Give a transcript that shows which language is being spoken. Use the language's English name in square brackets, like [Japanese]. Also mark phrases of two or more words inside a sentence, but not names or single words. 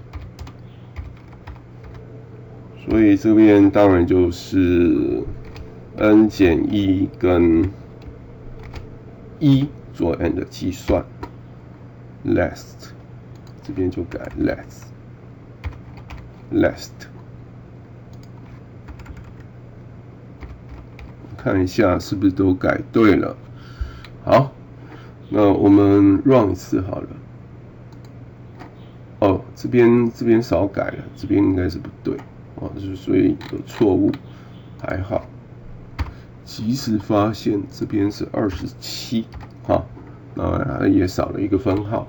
[Chinese] 所以這邊當然就是 n 減1跟1做 n 的計算 ，last 這邊就改 last，看一下是不是都改对了。好，那我們 run 一次好了。这邊少改了，這邊應該是不對。所以有錯誤，還好。即時發現這邊是27，那也少了一個分號。